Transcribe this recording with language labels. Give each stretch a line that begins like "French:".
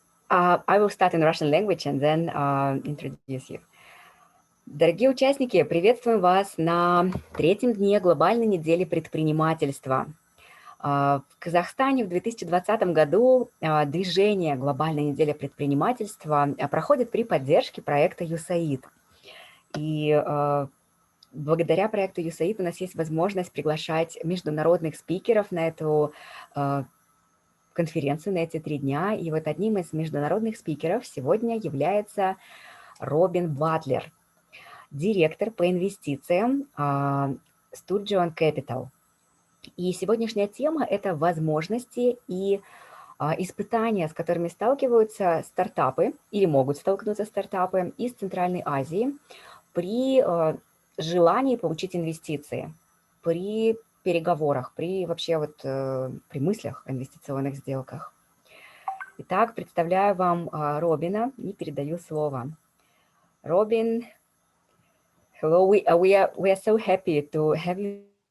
English: I will start in Russian language and then introduce you.
Russian: Дорогие участники, приветствуем вас на третьем дне Глобальной недели предпринимательства. В Казахстане в 2020 году движение «Глобальная неделя предпринимательства» проходит при поддержке проекта USAID. И благодаря проекту USAID у нас есть возможность приглашать международных спикеров на эту конференцию, на эти 3 дня. И вот одним из международных спикеров сегодня является Робин Батлер, директор по инвестициям Sturgeon Capital. И сегодняшняя тема – это возможности и испытания, с которыми сталкиваются стартапы или могут столкнуться стартапы из Центральной Азии при желании получить инвестиции, при переговорах, при вообще при мыслях о инвестиционных сделках. Итак, представляю вам Робина и передаю слово.
English: Robin, hello, we are so happy to have you.